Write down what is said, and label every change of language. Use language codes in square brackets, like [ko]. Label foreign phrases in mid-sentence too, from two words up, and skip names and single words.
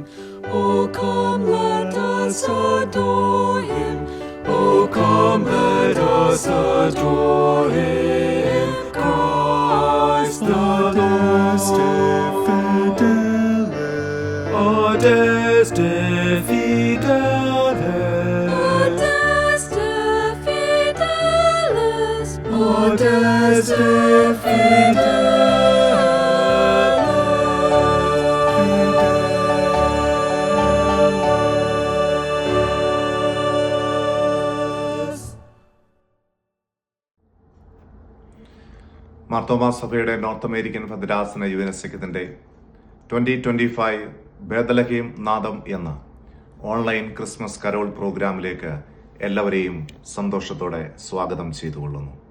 [en] Oh, come, let us adore him. Oh, come, let us adore him. Christ the Lord. [la] Adeste fideles. Adeste fideles. Adeste fideles. [ml] മാർത്തോമാ സഭയുടെ [en] North American [ml] ഭദ്രാസന യുവനസഖ്യത്തിൻ്റെ 2025 ബേദലഹേം നാദം എന്ന [en] online Christmas carol [ml] പ്രോഗ്രാമിലേക്ക് എല്ലാവരെയും സന്തോഷത്തോടെ സ്വാഗതം ചെയ്തുകൊള്ളുന്നു.